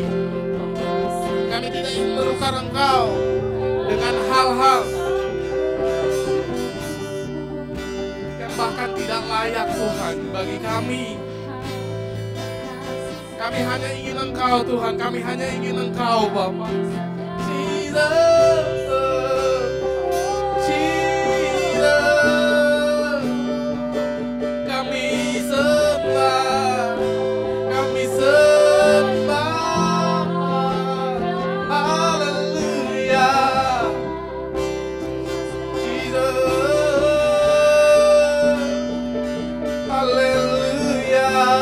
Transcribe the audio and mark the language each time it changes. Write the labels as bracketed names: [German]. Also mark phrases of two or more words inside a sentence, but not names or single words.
[Indonesian] Kami tidak ingin menukar Engkau dengan hal-hal yang bahkan tidak layak Tuhan bagi kami. Kami hanya ingin Engkau Tuhan, kami hanya ingin Engkau Bapa. Jesus, Jesus, kami sembah, kami sembah. Haleluya, Jesus, haleluya.